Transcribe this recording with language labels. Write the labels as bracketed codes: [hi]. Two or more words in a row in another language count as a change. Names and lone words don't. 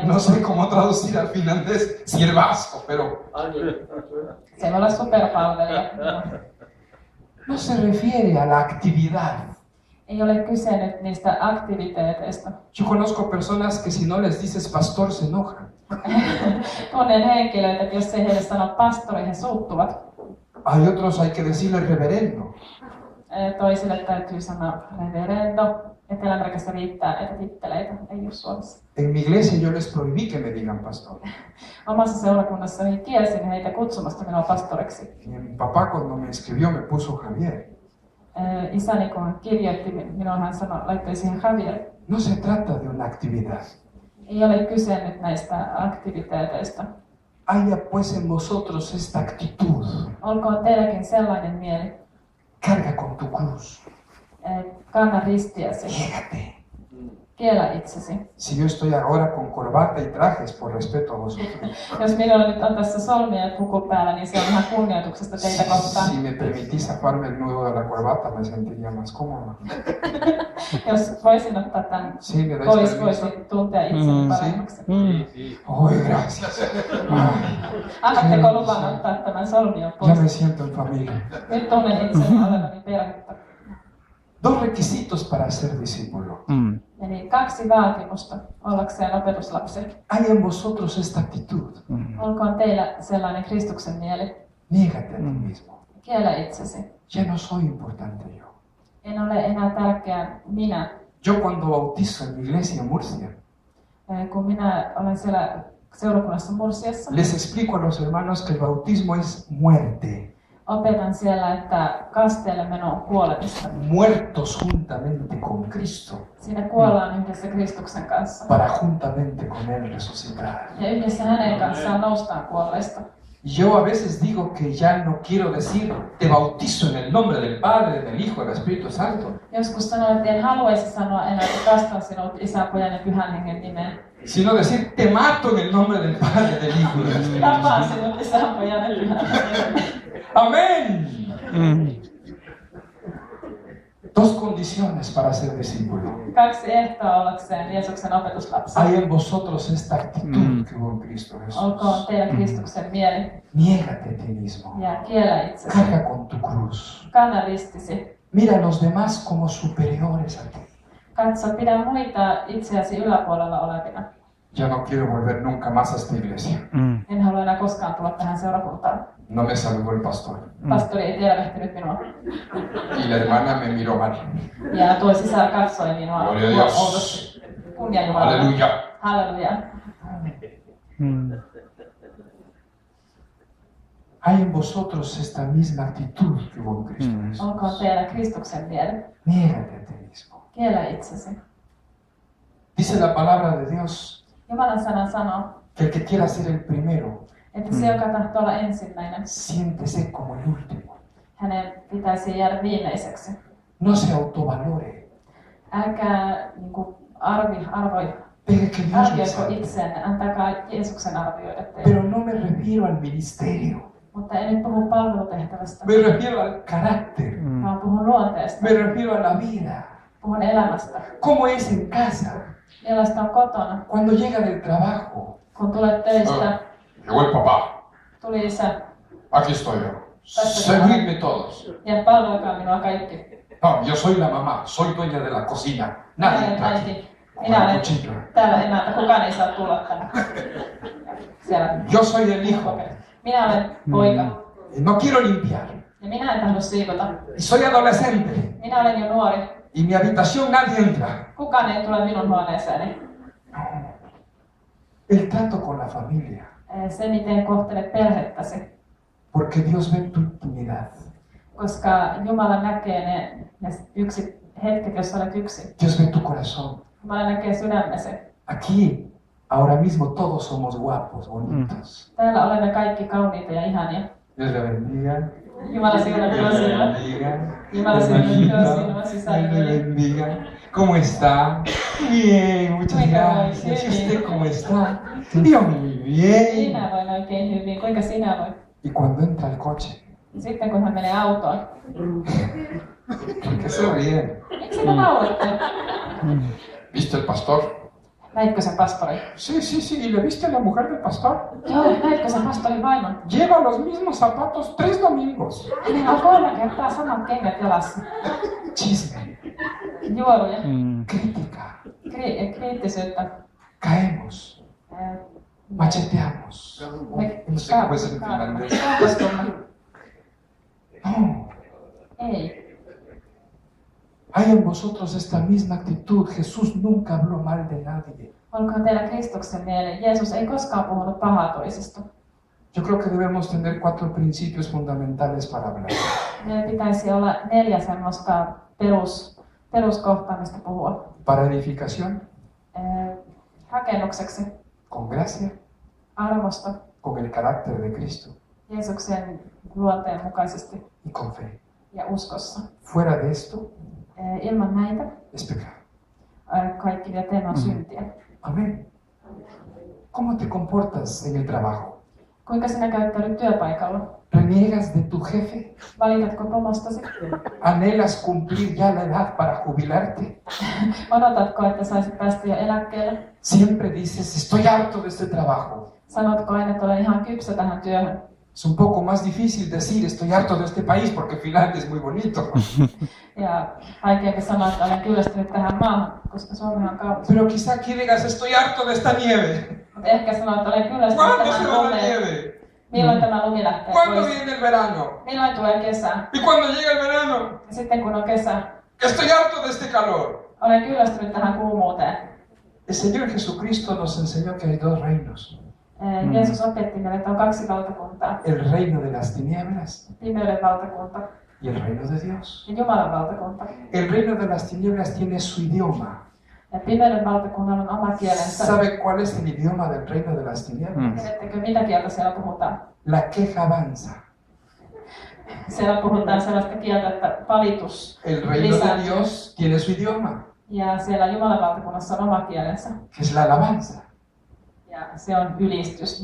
[es] No sé cómo traducir al finlandés siervazo, pero [fi] Se voi olla superpalvelija. [es] no se refiere a la actividad [fi] Ei ole kyse nyt niistä aktiviteeteista. [es] Yo conozco personas que si no les dices pastor se enojan. [fi] Tunnen henkilöitä, että jos ei heille sano pastori, he suuttuvat. [es] Hay otros hay que decirle reverendo. [fi] Toisille täytyy sanoa reverendo. Etelä-Amerikassa riittää näitä titteleitä, ei ole Suomessa. [es] En mi iglesia yo les prohibí que me digan pastor. [fi] Omassa seurakunnassani kielsin heitä kutsumasta minua pastoriksi. [es] Y mi papá cuando me escribió me puso Javier. [fi] Isäni kun kirjoitti minua, hän sanoi, laittoi siihen Javier. [es] No se trata de una actividad. [fi] Ei ole kyse nyt näistä aktiviteeteista. [es] Haya pues en vosotros esta actitud. [fi] Olkoon teilläkin sellainen mieli. [es] Carga con tu cruz. [fi] Kanna ristiäsi. [es] Llégate. [fi] Kiellä itsesi. [es] Si yo estoy ahora con corbata y trajes por respeto a vosotros. [fi] Jos minulla nyt on tässä solmia ja puku päällä, niin se on ihan kunnioituksesta teitä kohtaan. [es] Si me permitís sacarme el nudo de la corbata me sentiría más cómodo. [fi] Jos voisin ottaa tämän [es] Sí, me dais [fi] pois, [es] permiso. [fi] voisin tuntea itseni paremmaksi. [es] Ay, gracias. Ay, [fi] Annatteko luvan ottaa tämän solmion [es] ya [fi] pois? [es] me siento en familia. [fi] Nyt tunnen itseni olevani perhettä. [es] Dos requisitos para ser discípulo. [fi] Eli 2 vaatimusta ollakseen opetuslapsi. [es] Hay en vosotros esta actitud. [fi] Olkoon teillä sellainen Kristuksen mieli. [es] Niégate a ti mismo. [fi] Kiellä itsesi. [es] Ya no soy importante yo. [fi] En ole enää tärkeä minä. [es] Yo cuando bautizo en mi iglesia en Murcia, [fi] Kun minä olen siellä seurakunnassa Mursiassa, [es] les explico a los hermanos que el bautismo es muerte. [fi] opetan siellä, että kasteelle meno on kuolemista. [es] Muertos juntamente con Cristo, [fi] Siinä kuollaan yhdessä Kristuksen kanssa. [es] para juntamente con Él resucitar. [fi] Ja yhdessä hänen kanssaan noustaan kuolleista. [es] Yo a veces digo que ya no quiero decir te bautizo en el nombre del Padre, del Hijo y del Espíritu Santo, [fi] Joskus sanoin, että en haluaisi sanoa enää, että kastan sinut Isän, Pojan ja Pyhän Hengen nimeen. [es] sino decir te mato en el nombre del Padre, del Hijo y del Espíritu [fi] Tapaan [es] Santo. [fi] sinut Isän, Pojan ja Pyhän Hengen nimeen. [es] Amén. Dos condiciones para ser discípulo. [fi] 2 ehtoa ollakseen Jeesuksen opetuslapsi. [es] Hay en vosotros esta actitud que hubo en Cristo Jesús. [fi] Olkoon teillä Kristuksen mieli [es] Niégate a ti mismo. [fi] ja kiellä itsesi. [es] Carga con tu cruz. [fi] Kanna ristisi. [es] Mira a los demás como superiores a ti. [fi] Katso, pidä muita itseäsi yläpuolella olevina. [es] Ya no quiero volver nunca más a esta iglesia. [fi] En halua enää koskaan tulla tähän seurakuntaan. [es] No me saludó el pastor. [fi] Pastori ei tervehtinyt minua. [es] Y la hermana me miró mal. [fi] Ja tuo sisään katsoi minua. [es] Gloria a Dios. [fi] oudosti. Kunnia Jumalalle. [es] Aleluya. [fi] Halleluja. [es] Hay en vosotros esta misma actitud que hubo en Cristo Jesús. [fi] Olkoon teillä Kristuksen mieli. [es] Niégate a ti mismo. [fi] Kiellä itsesi. [es] Dice la palabra de Dios [fi] Jumalan sana sanoo, [es] que el que quiera ser el primero, [fi] että se, joka tahtoo olla ensimmäinen, [es] siéntese como el último. [fi] hänen pitäisi jäädä viimeiseksi. [es] No se autovalore. [fi] Älkää arvioiko [es] Deje que Dios me salve. [fi] itseänne, antakaa Jeesuksen arvioida teille. [es] Pero no me refiero al ministerio. [fi] Mutta en nyt puhu palvelutehtävästä, [es] Me refiero al carácter. [fi] vaan puhun luonteesta, [es] Me refiero a la vida. [fi] puhun elämästä. [es] ¿Cómo es en casa? [fi] Millaista on kotona, [es] Cuando llega del trabajo. [fi] kun tulet töistä, [es] Llegó el papá. [fi] tuli isä, [es] Aquí estoy yo. Servidme todos. [fi] ja palvelkaa minua kaikki. [es] No, yo soy la mamá. Soy dueña de la cocina. [fi] Minä [es] Nadie [fi] olen [es] entra aquí. [fi] äiti, minä olen [es] Cuchillo. [fi] täällä emäntä, kukaan ei saa tulla tänne. Siellä. [es] Yo soy el hijo. [fi] Minä olen poika, [es] Y no quiero limpiar. [fi] ja minä en tahdo siivota. [es] Y soy adolescente. [fi] Minä olen jo nuori, [es] Y mi habitación nadie entra. [fi] kukaan ei tule minun huoneeseeni. [es] El trato con la familia. [fi] Se, miten kohtelet perhettäsi, [es] Porque Dios ve tu intimidad. [fi] koska Jumala näkee ne hetket, jos olet yksin. [es] Dios ve tu corazón. [fi] Jumala näkee sydämesi. [es] Aquí, ahora mismo, todos somos guapos, bonitos. [fi] Täällä olemme kaikki kauniita ja ihania. [es] Dios le bendiga. [fi] Jumala siunatkoon sinua. [es] bendiga. [fi] Jumala siunatkoon sinua sisällä. [es] Dios le bendiga. ¿Cómo está? Bien, muchas gracias. ¿Y usted cómo está? Yo muy bien. [fi] Minä voin oikein hyvin. Kuinka sinä voit? [es] Y cuando entra al coche, [fi] Sitten kun hän menee autoon. [es] ¿por qué se ríen? [fi] Miksi te nauratte? [es] ¿Viste el pastor? [fi] Näitkö se pastori? [es] Sí. ¿Y le viste a la mujer del pastor? [fi] Joo, näitkö se pastorin vaimon? [es] Lleva los mismos zapatos 3 domingos. [fi] Hänellä on 3 kertaa samat kengät jalassa. [es] chisme, [fi] juoruja, [es] crítica. [fi] kriittisyyttä. [es] Caemos, macheteamos. No sé cómo es en finlandés. No, [fi] Ei. [es] hay en vosotros esta misma actitud. Jesús nunca habló mal de nadie. [fi] Olkoon teillä Kristuksen mieli. Jeesus ei koskaan puhunut pahaa toisista. [es] Yo creo que debemos tener 4 principios fundamentales para hablar. [fi] Meillä pitäisi olla 4 semmoista peruskohtaa, mistä puhua. [es] Para edificación, [fi] Rakennukseksi, [es] con gracia, [fi] armosta, [es] con el carácter de Cristo [fi] Jeesuksen luonteen mukaisesti [es] y con fe. [fi] ja uskossa. [es] Fuera de esto [fi] Ilman näitä [es] es pecado. [fi] kaikki mitä teemme on syntiä. [es] Amén. ¿Cómo te comportas en el trabajo? [fi] Kuinka sinä käyttäydyt työpaikalla? [es] ¿Reniegas de tu jefe? [fi] Valitatko pomostasi? [es] ¿Anhelas cumplir ya la edad para jubilarte? [fi] Odotatko, että saisit päästä jo eläkkeelle? [es] Siempre dices, estoy harto de este trabajo. [fi] Sanotko aina, että olen ihan kypsä tähän työhön? [es] Es un poco más difícil decir, estoy harto de este país porque Finlandia es muy bonito. [fi] Ja vaikeampi sanoa, että olen kyllästynyt tähän maahan, koska Suomi on kaunis. [es] Pero quizá aquí digas, estoy harto de esta nieve. [fi] Mutta ehkä sanoa, että olen kyllästynyt [es] ¿Cuándo se [fi] tähän [es] va la [fi] lumeen. [es] nieve? [fi] Milloin tämä lumi lähtee [es] ¿Cuándo [fi] pois? [es] viene el verano? [fi] Milloin tulee kesä? [es] ¿Y cuando llega el verano? [fi] Ja sitten kun on kesä, [es] Estoy harto de este calor. [fi] olen kyllästynyt tähän kuumuuteen. [es] El Señor Jesucristo nos enseñó que hay 2 reinos. [fi] Jeesus opetti meille, että on 2 valtakuntaa. [es] El reino de las tinieblas [fi] Pimeyden valtakunta [es] y el reino de Dios. [fi] ja Jumalan valtakunta. [es] El reino de las tinieblas tiene su idioma. [fi] Ja pimeyden valtakunnalla on oma kielensä. [es] ¿Sabe cuál es el idioma del reino de las tinieblas? [fi] Tiedättekö, mitä kieltä siellä puhutaan? [es] La queja avanza. [fi] Siellä puhutaan sellaista kieltä, että valitus [es] El reino de [fi] lisääntyy. [es] Dios tiene su idioma, [fi] Ja siellä Jumalan valtakunnassa on oma kielensä. [es] que es la alabanza. [fi] Ja se on ylistys.